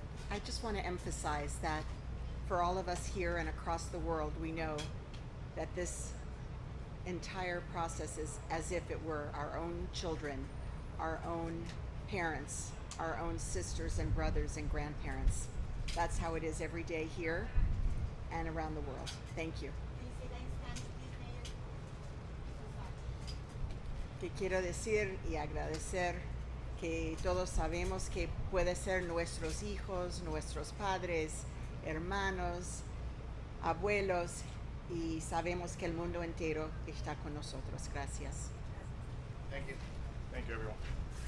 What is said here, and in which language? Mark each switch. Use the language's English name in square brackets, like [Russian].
[English] I just want to emphasize that for all of us here and across the world, we know that this entire process is as if it were our own children, our own parents, our own sisters and brothers and grandparents. That's how it is every day here and around the world. Thank you. Can you say that in Spanish, please, Mayor? [Spanish] Que quiero decir y agradecer que todos sabemos que puede ser nuestros hijos, nuestros padres, hermanos, abuelos, y sabemos que el mundo entero está con nosotros. Gracias. [English] Thank you. Thank you, everyone.